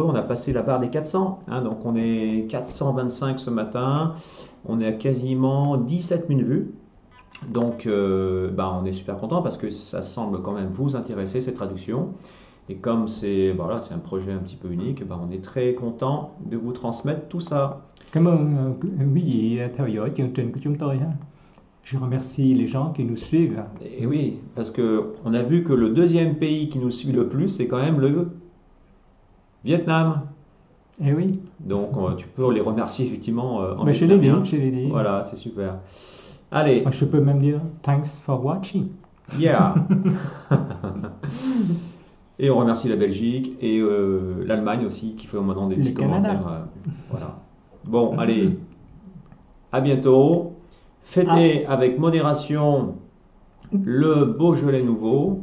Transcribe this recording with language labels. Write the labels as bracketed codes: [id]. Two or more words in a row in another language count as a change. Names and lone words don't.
[fr] On a passé la barre des 400, hein, donc on est 425 ce matin. On est à quasiment 17 000 vues. Donc on est super content parce que ça semble quand même vous intéresser cette traduction. Et comme c'est un projet un petit peu unique, on est très content de vous transmettre tout ça. [vi] Cảm ơn quý vị theo dõi chương trình của chúng tôi. Ha. [fr] Je remercie les gens qui nous suivent. Et oui, parce que on a vu que le deuxième pays qui nous suit le plus, c'est quand même le Vietnam. Eh oui, Donc tu peux les remercier effectivement en mais je l'ai vietnamien. dit. Voilà, c'est super. Allez, Je peux même dire [en] thanks for watching. yeah. [fr] Et on remercie la Belgique et l'Allemagne aussi qui fait maintenant des petits Le Canada. commentaires. Voilà. Bon, allez, À bientôt. Fêtez avec modération le Beaujolais nouveau.